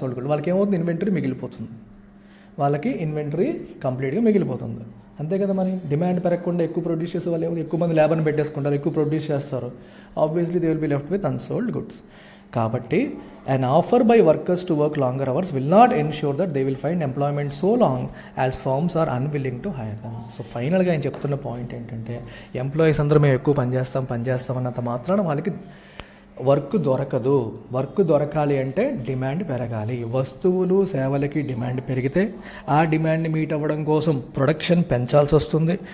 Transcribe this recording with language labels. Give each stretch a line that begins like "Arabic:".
Telugu: వాళ్ళకి ఏమవుతుంది? ఇన్వెంటరీ మిగిలిపోతుంది. వాళ్ళకి ఇన్వెంటరీ కంప్లీట్గా మిగిలిపోతుంది. అంతే కదా. మరి డిమాండ్ పెరగకుండా ఎక్కువ ప్రొడ్యూస్ చేసే వాళ్ళు ఎక్కువ మంది లేబర్ని పెట్టేసుకుంటారు, ఎక్కువ ప్రొడ్యూస్ చేస్తారు.
English: Obviously they will be left with unsold goods. కాబట్టి an offer by workers to work longer hours will not ensure that they will find employment so long as firms are unwilling to hire them.
Telugu: So ఫైనల్గా ఆయన చెప్తున్న point ఏంటంటే employees అందరూ మేము ఎక్కువ పనిచేస్తాం అన్నంత మాత్రాన వాళ్ళకి వర్క్ దొరకదు. వర్క్ దొరకాలి అంటే డిమాండ్ పెరగాలి. వస్తువులు సేవలకి డిమాండ్ పెరిగితే ఆ డిమాండ్ని మీట్ అవ్వడం కోసం ప్రొడక్షన్ పెంచాల్సి వస్తుంది.